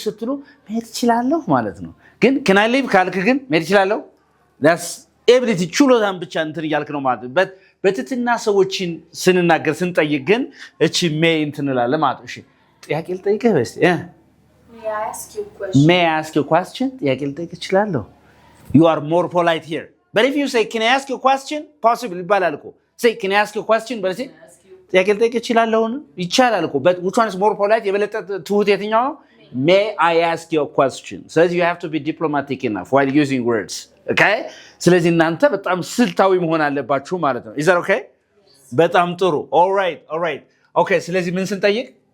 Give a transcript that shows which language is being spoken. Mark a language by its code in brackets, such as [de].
[en] So, may I ማለት ነው ግን can I live? ካልክ ግን may I That's ability. [am] ችሎ ዛም ብቻ እንትን እያልክ ነው ማለት ነው በትትና ሰዎችን ስንናገር ስንጠይቅ ግን እቺ may እንትንላለን ማለት ነው እሺ ጥያቄ ልጠይቅህ በስቲ [en] May I ask you a question? May I ask you a question? ጥያቄ ልጠይቅ እችላለሁ. You are more polite here. But if you say, can I ask you a question? [am] Possibly ይባላል እኮ. [en] Say, can I ask you a question? [am] But say, ጥያቄ ልጠይቅ እችላለሁ ይቻላል እኮ. [en] But which one is more polite? የበለጠ ትሁት የትኛው ነው? May I ask you a question? So you have to be diplomatic enough while using words. Okay? [am] ስለዚህ እናንተ በጣም ስልታዊ መሆን አለባችሁ ማለት ነው. Is that okay? በጣም ጥሩ. All right. Okay, ስለዚህ ምን ስንጠይቅ?